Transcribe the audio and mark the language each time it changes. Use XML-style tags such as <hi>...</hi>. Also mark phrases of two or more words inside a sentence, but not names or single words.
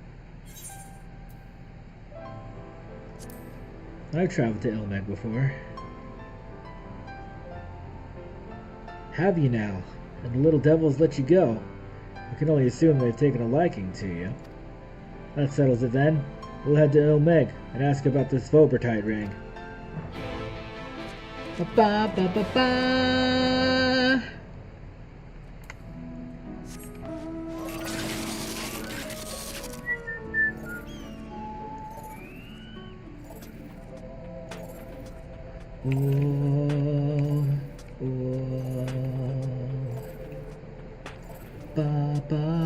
<en>I've traveled to Ilmeg before. Have you now? And the little devils let you go? I can only assume they've taken a liking to you. That settles it then. We'll head to Ilmeg and ask about this Vobertide ring. Ba-ba-ba-ba-ba. Oh, oh, ba ba</en>